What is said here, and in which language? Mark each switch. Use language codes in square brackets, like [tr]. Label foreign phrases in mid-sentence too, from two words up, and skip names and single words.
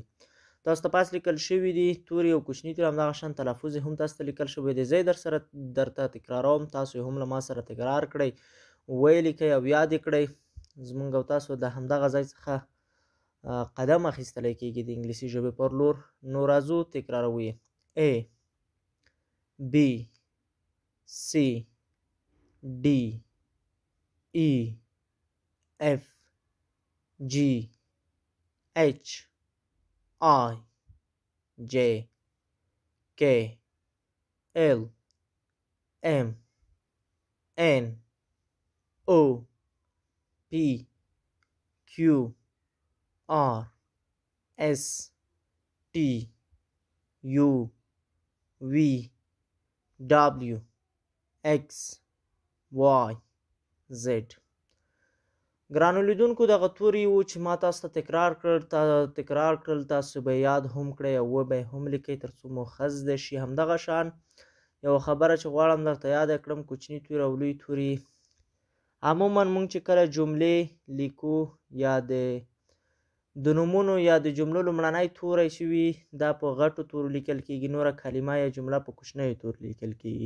[ps] تاسو ته پاس لیکل شوي دي توري او کوچني توري، همدغه شان تلفظ یې هم تاسو ته لیکل شوی دی. زه یې درته تکراروم، تاسو یې هم له ما سره تکرار کړئ، ویې لیکئ او یاد یې کړئ. زموږ او تاسو د همدغه ځای څخه قدم اخیستلی کېږي د انګلیسي ژبې پر لور. نو راځو تکراروو یې. [en] A B C D E F G H I J K L M N O P Q R S T U V W X Y Z. [ps] ګرانو لیدونکو دغه توري وو چې ما تاسو ته تکرار کړل، تاسو به یاد هم کړئ او وبه هم لیکئ تر څو مو ښه زده شي. همدغه شان یوه خبره چې غواړم درته یاده کړم، کوچني توري او لوی توري عموما مونږ چې کله جملې لیکو یا د نومونو یا د جملو لومړنی توری چې وي دا په غټو تورو لیکل کېږي، نوره کلمه یا جمله په کوچنیو تورو لیکل کېږي.